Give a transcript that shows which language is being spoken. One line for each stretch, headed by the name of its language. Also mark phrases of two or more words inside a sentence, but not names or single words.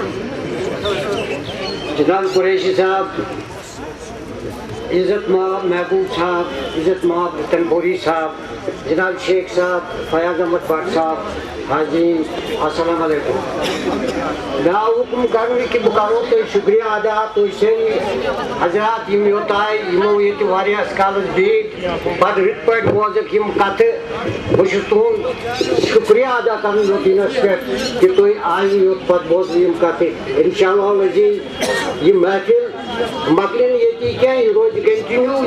Kashmiri: جناب قریشی صاحب, عزت مآب محبوب صاحب, عزت مآب تنبوری صاحب, جناب شیخ صاحب, فیاض احمد بٹ صاحب, حاضرین
Arabic: السلام علیکم.
Urdu: میں حکم کرنے کہ
Kashmiri: بہٕ کرو تۄہہِ شکریہ ادا. تُہۍ سٲری حضرات یِم یوٚتانۍ یِمو ییٚتہِ واریاہس کالس بیٖٹھۍ پتہٕ رٕتۍ پٲٹھۍ بوزکھ یِم کتھٕ. بہٕ چھُس تُہُنٛد شکریہ ادا کران روٹیٖنس پٮ۪ٹھ کہ تُہۍ آیہِ یوٚت پتہٕ بوزنہٕ یِم کتھٕ.
Arabic: انشاءاللہ العزیٖز
Kashmiri: یہِ محفل مۄکلہِ نہٕ ییٚتی کینٛہہ, یہِ روزِ کنٹِنیوٗ.